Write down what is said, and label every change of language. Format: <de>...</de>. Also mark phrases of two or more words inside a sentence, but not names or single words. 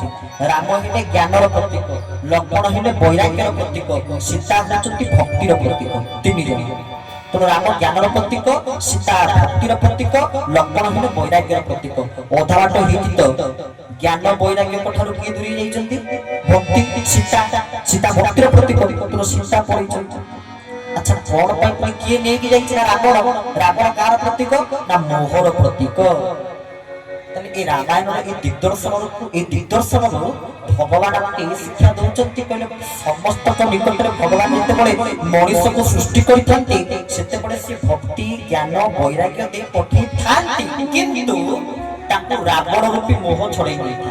<or>ରାମ ହେଲେ ଜ୍ଞାନର ପ୍ରତୀକ, ଲକ୍ଷ୍ମଣ ହେଲେ ବୈରାଗ୍ୟର ପ୍ରତୀକ, ସୀତା ହେଉଛନ୍ତି ଭକ୍ତିର ପ୍ରତୀକ। ତିନି ଜଣ। ତେଣୁ ରାମ ଜ୍ଞାନର ପ୍ରତୀକ, ସୀତା ଭକ୍ତିର ପ୍ରତୀକ, ଲକ୍ଷ୍ମଣ ହେଲେ ବୈରାଗ୍ୟର ପ୍ରତୀକ। ଅଧା ବାଟ ହେଇଛି ତ ଜ୍ଞାନ ବୈରାଗ୍ୟଙ୍କ ଠାରୁ କିଏ ଦୂରେଇ ଯାଇଛନ୍ତି? ଭକ୍ତି। ସୀତା ଭକ୍ତିର ପ୍ରତୀକ, ତେଣୁ ସୀତା ପଳେଇଛନ୍ତି। ଆଚ୍ଛା କୋନ ପାଇ কিଏ ନେଇକି ଯାଇଛି ନା ରାବଣ। ରାବଣ କାହାର ପ୍ରତୀକ? ନା ମୋହର ପ୍ରତୀକ। ତାହେଲେ ଏ ରାମାୟଣର ଏ ଦିଗ୍ଦର୍ଶନରୁ ଭଗବାନ ଆମକୁ ଏହି ଶିକ୍ଷା ଦଉଛନ୍ତି, କହିଲେ ସମସ୍ତଙ୍କ ନିକଟରେ ଭଗବାନ ଯେତେବେଳେ ମଣିଷକୁ ସୃଷ୍ଟି କରିଥାନ୍ତି ସେତେବେଳେ ସେ ଭକ୍ତି ଜ୍ଞାନ ବୈରାଗ୍ୟ ଦେଇ ପଠେଇଥାନ୍ତି, କିନ୍ତୁ ତାକୁ ରାବଣ ରୂପୀ ମୋହ ଛଡେଇ ନେଇଥାଏ।</or>